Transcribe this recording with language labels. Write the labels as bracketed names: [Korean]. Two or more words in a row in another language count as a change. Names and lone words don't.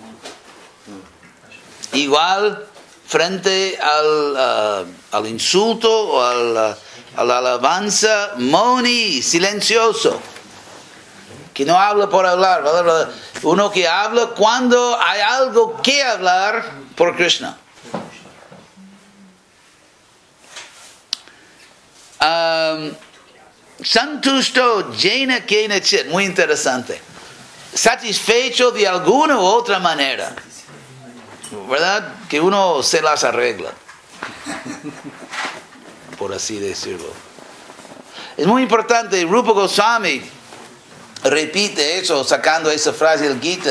[Spanish] Igual frente al insulto o a la alabanza. Moni, silencioso. Que no habla por hablar, ¿verdad? Uno que habla cuando hay algo que hablar por Krishna. [Sanskrit] Santushto jena kena chit, [Spanish] muy interesante. Satisfecho de alguna u otra manera, ¿verdad? Que uno se las arregla, por así decirlo. Es muy importante. Rupa Goswami repite eso, sacando esa frase del Gita.